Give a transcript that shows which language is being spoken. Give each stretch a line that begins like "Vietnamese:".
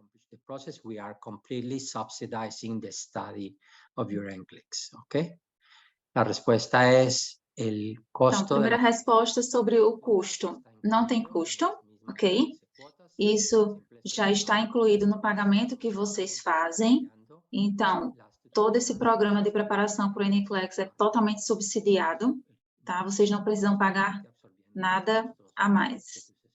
English: The process, we are completely subsidizing the study of your NCLEX, ok?
Spanish: La respuesta es el costo.
Portuguese: Então, primeira resposta sobre o custo. Não tem custo, ok? Isso já está incluído no pagamento que vocês fazem. Então, todo esse programa de preparação para o NCLEX é totalmente subsidiado, tá? Vocês não precisam pagar nada a mais.